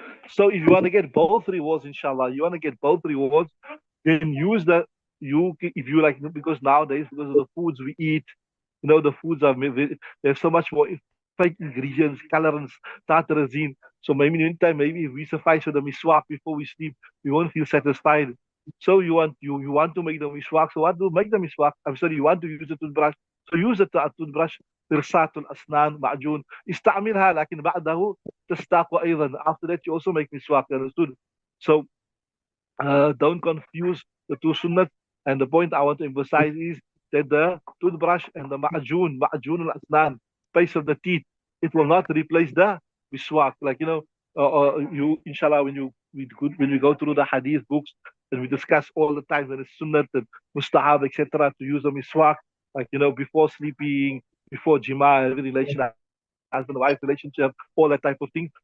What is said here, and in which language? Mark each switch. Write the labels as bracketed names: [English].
[English] So if you want to get both rewards, inshallah, you want to get both rewards, then use the if you like, because nowadays, because of the foods we eat, the foods there's so much more fake ingredients, colorants, tartarazine. So maybe in time, maybe if we suffice with the miswak before we sleep, we won't feel satisfied. So you want to make the miswak. So what do make the miswak? I'm sorry, you want to use a toothbrush. So use a toothbrush. [Arabic] فرصات الأسنان معجون استعملها لكن بعده تستاق أيضا. [English] After that you also make miswak. Understood? So don't confuse the two sunnat. And the point I want to emphasize is that the toothbrush and the ma'jun al-asnan, paste of the teeth, it will not replace the miswak. Like, you, inshallah, when we go through the hadith books and we discuss all the time when it's sunnat and mustahab, etc., to use a miswak, like, before sleeping, before jima, every relation, husband-wife relationship, all that type of thing.